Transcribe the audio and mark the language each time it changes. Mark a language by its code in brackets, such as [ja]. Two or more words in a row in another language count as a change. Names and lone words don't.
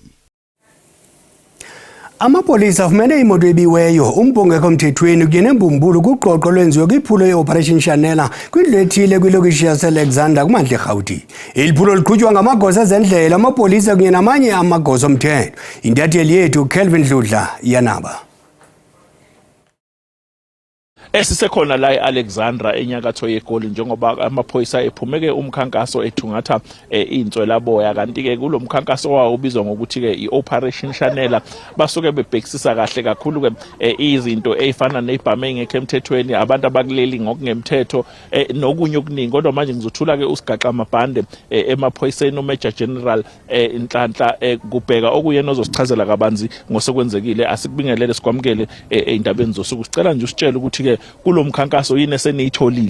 [xh] Amapolisa afumene imoto ebiweyo umbongekho mthethweni kunye nembumbulu kuqoqo lwenziwe kwiphulo ye-Operation Shanela kwindlu ethile kwilokishi yase-Alexander kumantla eRhawutini. Eli phulo liqhutywa ngamagosa ezendlela, amapolisa kunye namanye amagosa omthetho. Intatheli yethu Kelvin Dludla yanaba. [zu] Esisekhona la eAlexandra enyakatho yeGoli njengoba amaphoyisa ephumeke umkhankaso ethungatha inswelaboya kanti ke kulomkhankaso wawo ubizwa ngokuthi ke iOperation Shanela basuke bebhekisisa kahle kakhulu ke izinto ezifana nezibhame engekho emthethweni abantu abakuleli ngokungemthetho nokunye okuningi kodwa manje ngizothula ke usigaxa amabhande emaphoyiseni uMajor General Nhlanhla kubheka okuyena ozosichazela kabanzi ngosekwenzekile asikubingelele sikwamukele endabeni zosuku sicela nje usitshele ukuthi ke kulomkhankaso yini eseniyitholile.